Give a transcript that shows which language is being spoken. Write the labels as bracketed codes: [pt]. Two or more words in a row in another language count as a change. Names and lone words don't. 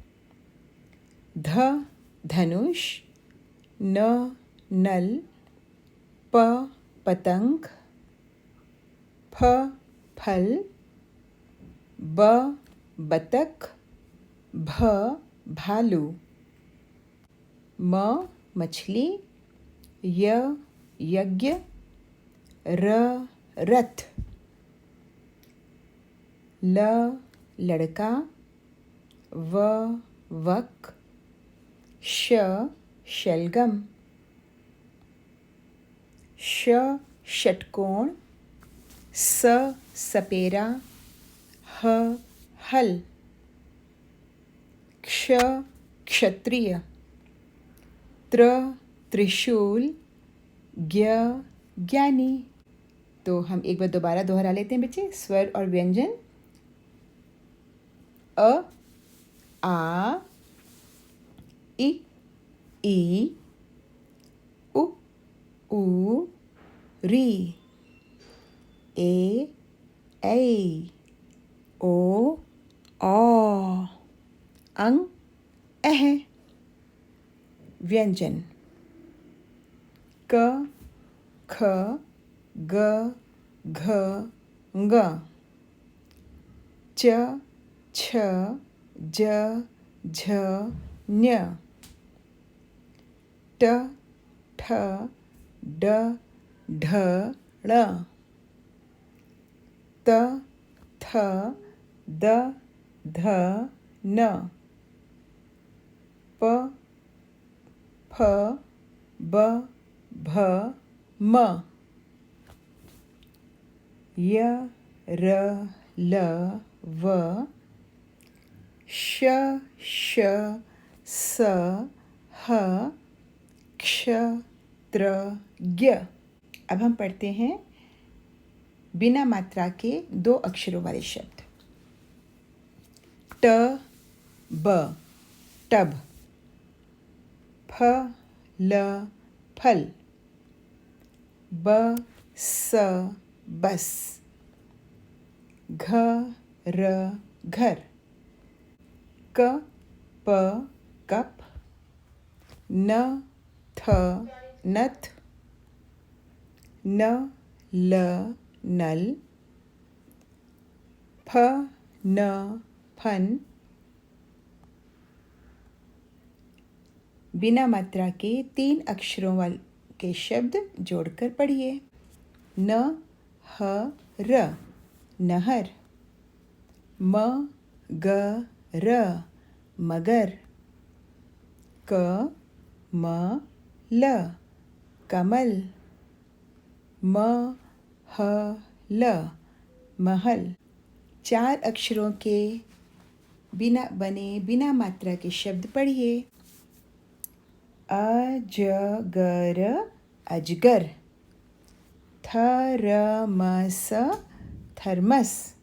[hi] ध धनुष, न नल, प पतंग, फ फल, ब बतख, भ भालू, म मछली, य यज्ञ, र रथ, ल लड़का, व वक, श शलगम, श षटकोण, स सपेरा, ह हल, क्ष क्षत्रिय, त्र त्रिशूल, ज्ञ ज्ञानी। तो हम एक बार दोबारा दोहरा लेते हैं बच्चे, स्वर और व्यंजन। अ आ इ ई उ ऊ री, ए ऐ, ओ औ, अंग ऐह। व्यंजन। क ख ग घ ङ, च छ ज झ ञ, ट ठ ड ढ ळ, त थ द ध न, प फ ब भ म, य र ल व, श श स ह क्ष त्र ज्ञ। अब हम पढ़ते हैं बिना मात्रा के 2 अक्षरों वाले शब्द। ट ब टब, फ ल फल, ब स बस, घ र घर, क प कप, न थ नथ, न ल नल, फ न फन। बिना मात्रा के 3 अक्षरों वाले के शब्द जोड़कर पढ़िए। न ह र नहर, म ग र मगर, क म ल कमल, म ह ल महल। 4 अक्षरों के बिना बने बिना मात्रा के शब्द पढ़िए। अजगर अजगर। थरमस थर्मस।